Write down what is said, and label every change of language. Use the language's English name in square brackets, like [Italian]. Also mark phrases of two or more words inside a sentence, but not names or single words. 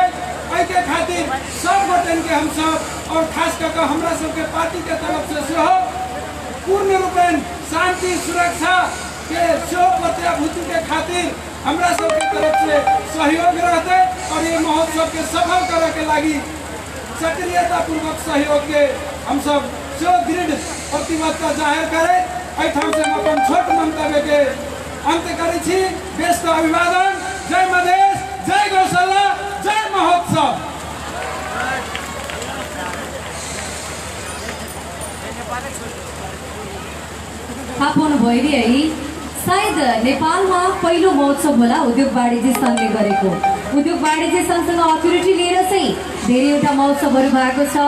[Maithili] के खातिर सब गोटन के हम सब और खास करके हमरा सबके पार्टी के तरफ से सेहो पूर्ण रूपेण शांति सुरक्षा के प्रत्याभूति के खातिर हमरा सबके तरफ से सहयोग रहते और ये महोत्सव के सफल करे के लागी सक्रियता पूर्वक सहयोग के हम सब जो दृढ़ प्रतिबद्धता जाहिर करे। एठाम से हम अपन छोट मंतव्य के अंत करै छी। व्यस्त अभिवादन। जय मधेश, जय गौशाला, जय महोत्सव। [Nepali] थाहा भयो है, सायद नेपालमा पहिलो महोत्सव होला उद्योग वाणिज्य सङ्घले गरेको। उद्योग वाणिज्य सङ्घसँग अथोरिटी लिएर चाहिँ धेरैवटा महोत्सवहरू भएको छ।